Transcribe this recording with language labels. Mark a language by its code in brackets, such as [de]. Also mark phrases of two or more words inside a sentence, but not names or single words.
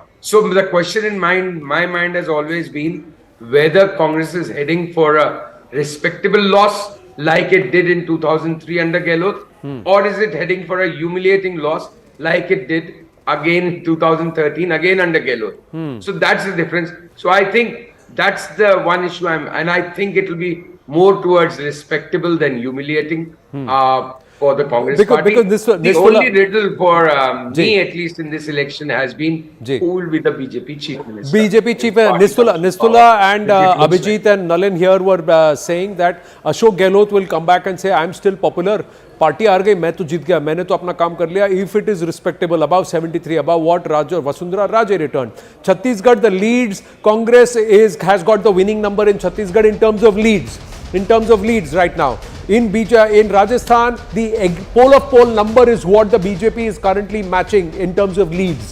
[en] So the question in my mind has always been whether Congress is heading for a respectable loss like it did in 2003 under Gehlot, or is it heading for a humiliating loss like it did again in 2013, again under Gehlot. So that's the difference. So I think that's the one issue and I think it will be more towards respectable than humiliating for the Congress party. Because the only riddle for me, at least in this election, has been who will be the BJP chief minister. BJP chief Nistula and Abhijit and Nalin here were saying that Ashok Gehlot will come back and say, I am still popular. [hi] Party हार गई, मैं तो जीत गया, मैंने तो अपना काम कर लिया. [en] If it is respectable, above 73, above what Vasundhara Raje returned. Chhattisgarh, the leads, Congress has got the winning number in Chhattisgarh in terms of leads. Right now. In Rajasthan, the poll number is what the BJP is currently matching in terms of leads.